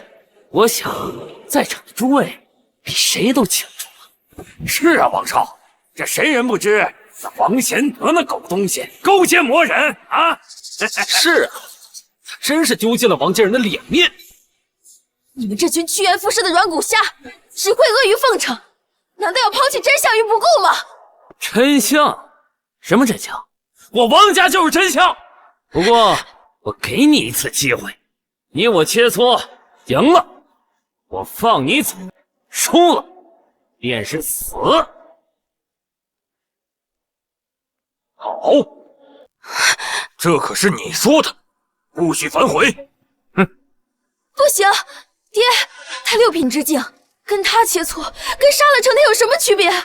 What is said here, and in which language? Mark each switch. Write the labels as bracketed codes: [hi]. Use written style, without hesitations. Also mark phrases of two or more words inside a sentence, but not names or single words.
[zh] 我想在場的諸位比誰都清楚了。是啊，王少，這誰人不知？那王賢德那狗東西勾結魔人啊！是啊，他真是丟盡了王家人的臉面。你們這群趨炎附勢的軟骨蝦，只會阿諛奉承，難道要拋棄真相於不顧嗎？真相？什麼真相？我王家就是真相。不過我給你一次機會，你我切磋，贏了我放你走，輸了便是死。好，這可是你說的，不許反悔。哼，不行，爹，他六品之境，跟他切磋，跟殺了承天有什麼區別？